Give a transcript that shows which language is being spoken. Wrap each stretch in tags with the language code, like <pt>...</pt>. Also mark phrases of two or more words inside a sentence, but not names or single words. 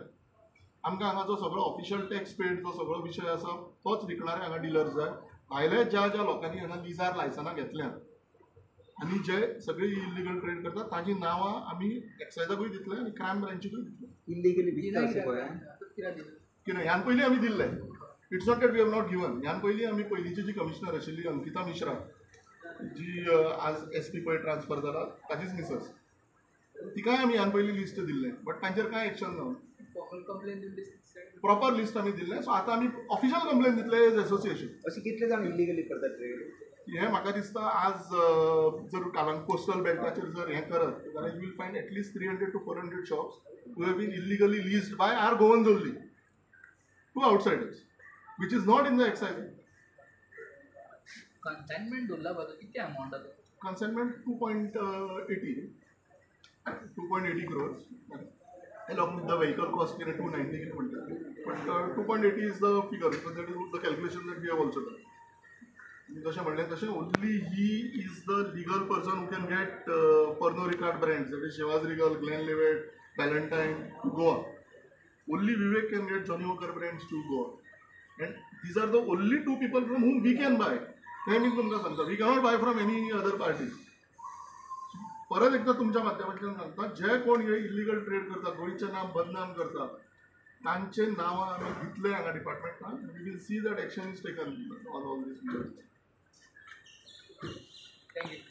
<kok>आमकां हांगा जो सगळो</kok> <en>official tax paid</en> <kok>जो सगळो विशय आसा तोच विकणारे हांगा डिलर्स जाय. भायले ज्या ज्या लोकांनी हांगा लिजार लायसनां घेतल्यात आनी जे सगळे इल्लिगल ट्रेड करतात ताजी नांवां आमी एक्सायजाकूय दितले आनी क्रायम ब्रांचीकूय दितले. इल्लिगली विकता अशें गोंयांत कितें ह्यान पयलीं आमी दिल्ले.</kok> <en>It's not that we have not given.</en> <kok>ह्यान पयलीं आमी पयलींची जी कमिशनर आशिल्ली अंकिता मिश्रा जी आज SP पळय ट्रान्सफर जाला ताजीच मिसस, तिकाय आमी ह्यान पयलीं लिस्ट दिल्लें. बट तांचेर कांय एक्शन ना. प्रॉपर लिस्ट आमी दिल्लें. सो आतां आमी</kok> <en>official complaint</en> <kok>दितले</kok> <en>as association.</en> <kok>अशें कितले जाण इल्लिगली करतात ट्रेड. हें म्हाका दिसता आज जर कालांक कोस्टल बेल्टाचेर जर हें करत जाल्यार</kok> <en>you will find at least 300 to 400 shops who have been illegally leased by our Goans only to outsiders which is not in the excise.</en> <kok>कन्साइनमेंट उरला बाजू किती अमाउंट आसा.</kok> <en>Consignment 2.80 crores. Along with the vehicle cost, 290</en> <kok>कितें म्हणटा.</kok> <en>But 2.80 is the figure because that is the calculation that we have also done.</en> <kok>जशें म्हणलें तशें</kok> <en>only he is the legal person who can get Pernod Ricard brands, that is Chivas Regal, Glenlivet, Ballantyne to Goa. only Vivek can get Johnny Walker brands to go on. And these are the only two people from whom we can buy.</en> <kok>ते मी तुमकां सांगता,</kok> <en>We cannot buy from any other party.</en> <kok>परत एकदा तुमच्या माध्यमांतल्यान सांगता, जे कोण हे</kok> <en>illegal trade</en> <kok>करता, गोंयचें नांव बदनाम करता, तांचे नांवां आमी दितले हांगा डिपार्टमेंटान.</kok> <en>We will see that action is taken on all these.</en>